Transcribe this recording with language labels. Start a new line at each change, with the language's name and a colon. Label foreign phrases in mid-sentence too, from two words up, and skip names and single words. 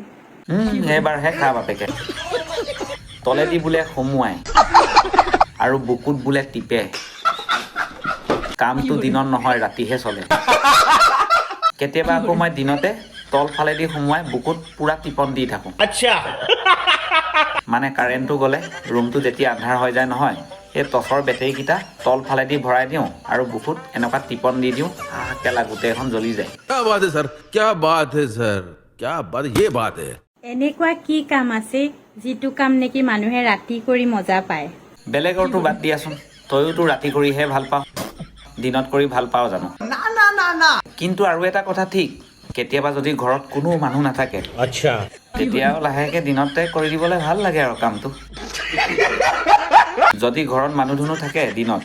Assamese: এইবাৰহে খা বাপেকে তলেদি বোলে সুমুৱাই আৰু বুকুত বোলে টিপে কামটো দিনত নহয় ৰাতিহে চলে কেতিয়াবা আকৌ মই দিনতে তলফালেদি সুমুৱাই বুকুত পুৰা টিপন দি থাকোঁ अच्छा মানে কাৰেণ্টটো গ'লে ৰুমটো যেতিয়া আন্ধাৰ হৈ যায় নহয় এই টৰ্চৰ বেটেৰীকেইটা তলফালেদি ভৰাই দিওঁ আৰু বুকুত এনেকুৱা টিপন দি দিওঁ কেলা গোটেইখন জ্বলি যায়
Hindi: क्या बात है सर क्या बात है सर क्या बात ये बात है
Assamese: এনেকুৱা কি কাম আছে যিটো কাম নেকি মানুহে ৰাতি কৰি মজা পায়? বেলেগৰটো বাদ দিয়াচোন তয়োতো ৰাতি কৰিহে ভাল পাওঁ দিনত কৰি ভাল পাওঁ জানো কিন্তু আৰু এটা কথা ঠিক কেতিয়াবা যদি ঘৰত কোনো মানুহ নাথাকে अच्छा তেতিয়াও লাহেকে দিনতে কৰি দিবলৈ ভাল লাগে আৰু কামটো যদি ঘৰত মানুহ ধুনু থাকে দিনত